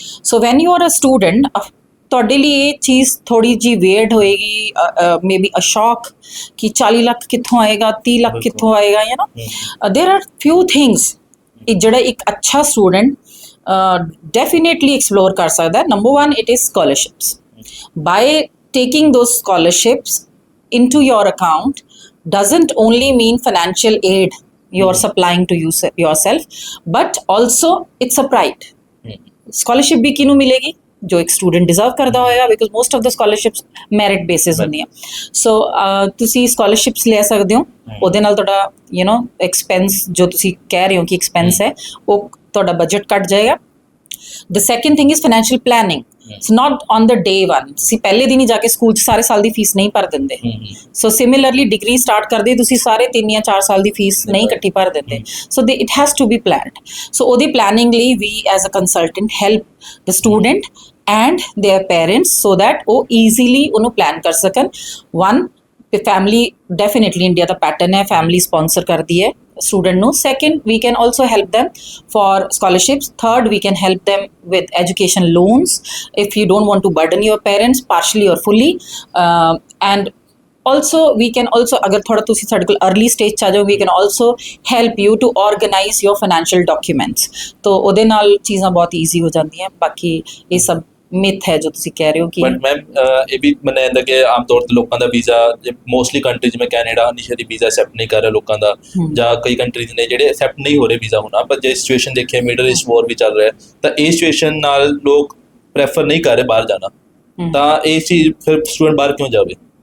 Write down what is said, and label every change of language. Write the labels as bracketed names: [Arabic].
[English] So when you are a student, [Punjabi] ਤੁਹਾਡੇ ਲਈ ਇਹ ਚੀਜ਼ ਥੋੜੀ ਜਿਹੀ ਵੇਅਰਡ ਹੋਏਗੀ, ਮੇਬੀ ਅ ਸ਼ੌਕ ਕਿ 40 ਲੱਖ ਕਿੱਥੋਂ ਆਏਗਾ, 30 ਲੱਖ ਕਿੱਥੋਂ ਆਏਗਾ, [English] you know there are few things [Punjabi] ਜਿਹੜਾ ਇੱਕ ਅੱਛਾ ਸਟੂਡੈਂਟ ਡੈਫੀਨੇਟਲੀ ਐਕਸਪਲੋਰ ਕਰ ਸਕਦਾ ਹੈ. [English] Number 1, it is scholarships. By taking those scholarships into your account doesn't only mean financial aid you're supplying to yourself, but also it's a pride. [Punjabi] Scholarship ਵੀ ਕਿਹਨੂੰ ਮਿਲੇਗੀ? ਜੋ ਇੱਕ ਸਟੂਡੈਂਟ ਡਿਜ਼ਰਵ ਕਰਦਾ ਹੋਏਗਾ, [English] because most of the scholarships merit basis [Punjabi] ਹੁੰਦੀਆਂ. ਸੋ ਤੁਸੀਂ scholarships ਲੈ ਸਕਦੇ ਹੋ, ਉਹਦੇ ਨਾਲ ਤੁਹਾਡਾ ਯੂ ਨੋ ਐਕਸਪੈਂਸ ਜੋ ਤੁਸੀਂ ਕਹਿ ਰਹੇ ਹੋ ਕਿ ਐਕਸਪੈਂਸ ਹੈ ਉਹ ਤੁਹਾਡਾ ਬਜਟ ਕੱਟ ਜਾਏਗਾ. [English] The second thing is financial planning. It's not on the day one. [Punjabi] ਤੁਸੀਂ ਪਹਿਲੇ ਦਿਨ ਹੀ ਜਾ ਕੇ ਸਕੂਲ 'ਚ ਸਾਰੇ ਸਾਲ ਦੀ ਫੀਸ ਨਹੀਂ ਭਰ ਦਿੰਦੇ. ਸੋ ਸਿਮਿਲਰਲੀ ਡਿਗਰੀ ਸਟਾਰਟ ਕਰਦੇ ਤੁਸੀਂ ਸਾਰੇ 3 ਜਾਂ 4 ਸਾਲ ਦੀ ਫੀਸ ਨਹੀਂ ਇਕੱਠੀ ਭਰ ਦਿੰਦੇ. [English] So it has to be planned. [Punjabi] ਸੋ ਉਹਦੀ ਪਲੈਨਿੰਗ ਲਈ ਵੀ [English] as a consultant help the student and their parents so that [Punjabi] ਉਹ ਈਜ਼ੀਲੀ ਉਹਨੂੰ ਪਲਾਨ ਕਰ ਸਕਣ. ਵਨ, ਫੈਮਿਲੀ ਡੈਫੀਨੇਟਲੀ ਇੰਡੀਆ ਦਾ ਪੈਟਰਨ ਹੈ, ਫੈਮਿਲੀ ਸਪੋਂਸਰ ਕਰਦੀ ਹੈ student ਨੂੰ. [English] Second, we can also help them for scholarships. Third, we can help them with education loans if you don't want to burden your parents partially or fully. And also we can also [Punjabi] agar thoda tusi sade kol early stage cha jao, [English] we can also help you to organize your financial documents. [Punjabi] तो ਉਹਦੇ ਨਾਲ ਚੀਜ਼ਾਂ ਬਹੁਤ easy ਹੋ ਜਾਂਦੀਆਂ. ਬਾਕੀ ਇਹ ਸਭ ਮਿਥ ਹੈ ਜੋ ਤੁਸੀਂ ਕਹਿ ਰਹੇ ਹੋ ਕਿ ਬਟ ਮੈਮ ਇਹ ਵੀ ਮੰਨਿਆ ਜਾਂਦਾ ਕਿ ਆਮ ਤੌਰ ਤੇ ਲੋਕਾਂ ਦਾ ਵੀਜ਼ਾ ਮੋਸਟਲੀ ਕੰਟਰੀ ਜਿਵੇਂ ਕੈਨੇਡਾ ਇਨੀਸ਼ੀਅਲੀ ਵੀਜ਼ਾ ਐਕਸੈਪਟ ਨਹੀਂ ਕਰ ਰਿਹਾ ਲੋਕਾਂ ਦਾ, ਜਾਂ ਕਈ ਕੰਟਰੀਜ਼ ਨੇ ਜਿਹੜੇ ਐਕਸੈਪਟ ਨਹੀਂ ਹੋ ਰਹੇ ਵੀਜ਼ਾ ਹੁਣ. ਪਰ ਜੇ ਸਿਚੁਏਸ਼ਨ ਦੇਖੀਏ ਮਿਡਲ ਈਸਟ ਵਾਰ ਵੀ ਚੱਲ ਰਿਹਾ ਤਾਂ ਇਹ ਸਿਚੁਏਸ਼ਨ ਨਾਲ ਲੋਕ ਪ੍ਰੈਫਰ ਨਹੀਂ ਕਰ ਰਹੇ ਬਾਹਰ ਜਾਣਾ, ਤਾਂ ਇਹ ਚੀਜ਼ ਫਿਰ ਸਟੂਡੈਂਟ ਬਾਹਰ ਕਿਉਂ ਜਾਵੇ?